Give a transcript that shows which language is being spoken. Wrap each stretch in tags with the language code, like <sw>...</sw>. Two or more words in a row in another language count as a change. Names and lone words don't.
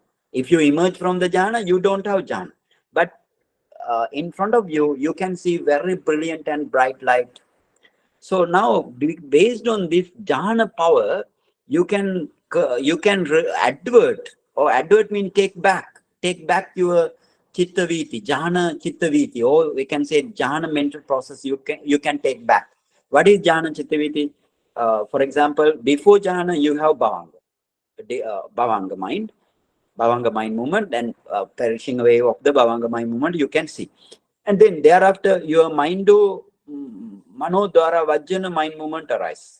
<en>If you emerge from the jhana, you don't have jhana. But in front of you, you can see very brilliant and bright light. So now, based on this jhana power, you can advert, or advert means take back your</en> <pi>chitta viti, jhana chitta viti,</pi> <en>or we can say jhana mental process. You can take back. What is</en> <pi>jhana chitta viti?</pi> <en>For example, before jhana, you have bhavanga mind. Bhavanga mind movement, and perishing away of the Bhavanga mind movement you can see. And then thereafter your</en> <pi>Manodwara Vajjana</pi> <en>mind movement arise.</en>